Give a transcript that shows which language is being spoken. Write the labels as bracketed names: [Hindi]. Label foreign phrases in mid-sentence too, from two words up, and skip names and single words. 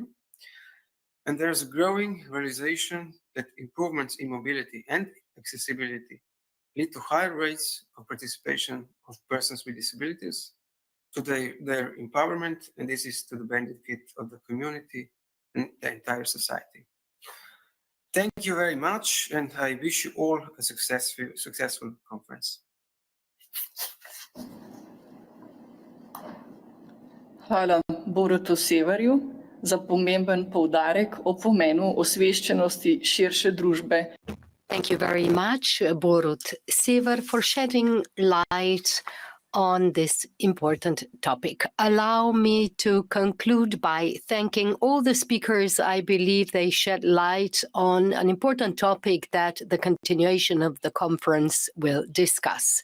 [English] And there's a growing realization that improvements in mobility and accessibility lead to higher rates of participation of persons with disabilities, to their empowerment, and this is to the benefit of the community and the entire society. Thank you very much, and I wish you all a successful conference. [Slovenian] Hvala Borutu Siverju za pomemben poudarek o pomenu osveščenosti širše družbe. [English] Thank you very much, Borut Siver, for shedding light on this important topic. Allow me to conclude by thanking all the speakers. I believe they shed light on an important topic that the continuation of the conference will discuss.